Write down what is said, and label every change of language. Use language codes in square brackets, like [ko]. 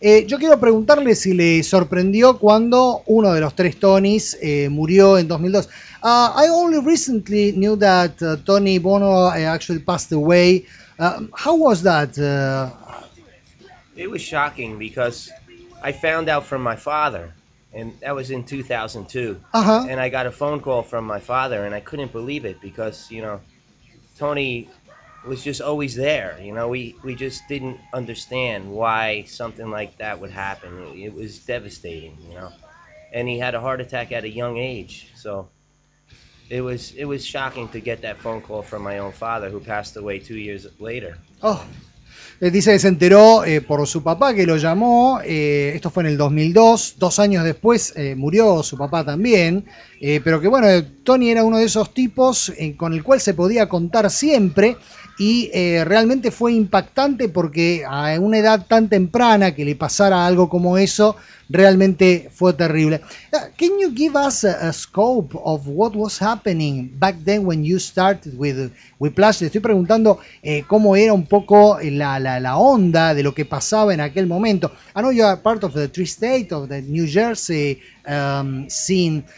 [es] Yo quiero preguntarle si le sorprendió cuando uno de los tres Tonys murió en 2002. [en] I only recently knew that Tony Bono actually passed away. How was that? It was shocking because I found out from my father. And that was in 2002. Uh-huh. And I got a phone call from my father, and I couldn't believe it because, you know, Tony was just always there. You know, we just didn't understand why something like that would happen. It was devastating, you know. And he had a heart attack at a young age. So it was shocking to get that phone call from my own father, who passed away 2 years later. Oh. [es] Dice que se enteró por su papá, que lo llamó, esto fue en el 2002, dos años después murió su papá también, pero que bueno, Tony era uno de esos tipos con el cual se podía contar siempre y realmente fue impactante porque a una edad tan temprana que le pasara algo como eso, realmente fue terrible. [en] Can you give us a scope of what was happening back then when you started with Whiplash? [es] Le estoy preguntando cómo era un poco la onda de lo que pasaba en aquel momento. [en] I know you are part of the Tri State of the New Jersey scene.